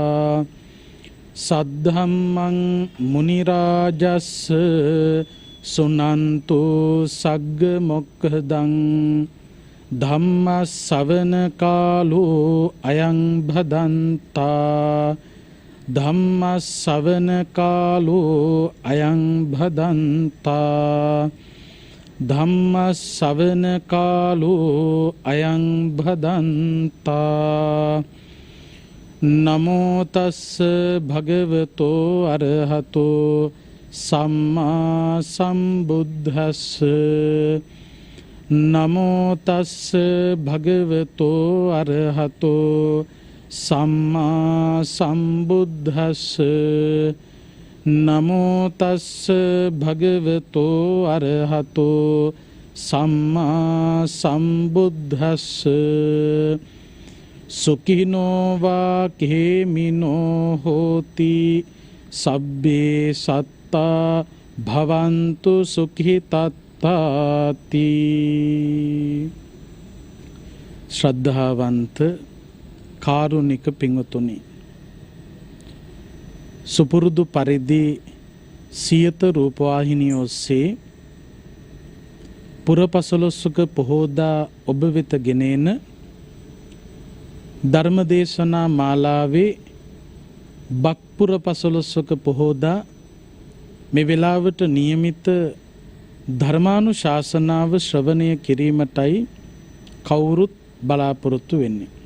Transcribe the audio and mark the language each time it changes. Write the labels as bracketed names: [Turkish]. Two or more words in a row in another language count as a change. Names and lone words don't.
[Pali] सद्धम्मं मुनिराजस्स सुनन्तु सग्गमुक्खदं धम्मश्रवण कालो अयं भदन्ता धम्मश्रवण कालो अयं भदन्ता धम्मश्रवण कालो अयं भदन्ता नमो तस्स भगवतो अरहतो सम्मा सम्बुद्धस्स नमो तस्स भगवतो अरहतो सम्मा सम्बुद्धस्स नमो तस्स भगवतो अरहतो सम्मा सम्बुद्धस्स सुखिनो वा केमिनो होति सब्बे सत्ता भवन्तु सुखितत्ताति [Sinhala] श्रद्धावंत කාරුණික පින්වතුනි සුපුරුදු පරිදි සියත රූපවාහිනිය ඔස්සේ පුරපසළොස්වක පොහෝදා ඔබ වෙත ගෙනෙන ධර්මදේශනා මාලාවේ බක්පුර පසළොස්වක පොහෝදා මේ වෙලාවට નિયમિત ධර්මානුශාසනාව ශ්‍රවණය කිරීමටයි කවුරුත් බලාපොරොත්තු වෙන්නේ.